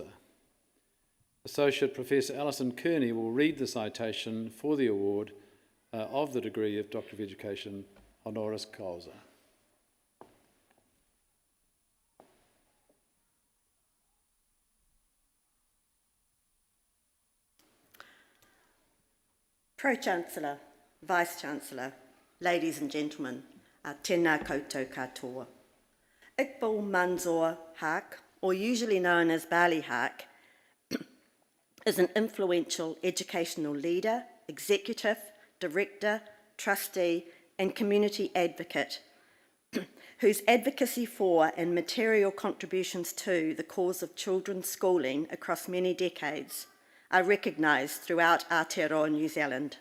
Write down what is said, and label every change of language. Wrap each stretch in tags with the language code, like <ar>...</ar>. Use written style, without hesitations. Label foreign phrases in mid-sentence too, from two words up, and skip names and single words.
<en>Associate Professor Alison Kearney will read the citation for the award of the degree of Doctor of Education</en> <la>honoris causa.</la> <en>Pro-Chancellor, Vice-Chancellor, ladies and gentlemen,</en> <mi>tēnā koutou katoa.</mi> <en>Iqbal Manzoor Haque, or usually known as Bali Haque, is an influential educational leader, executive, director, trustee and community advocate whose advocacy for and material contributions to the cause of children's schooling across many decades are recognised throughout Aotearoa, New Zealand.</en>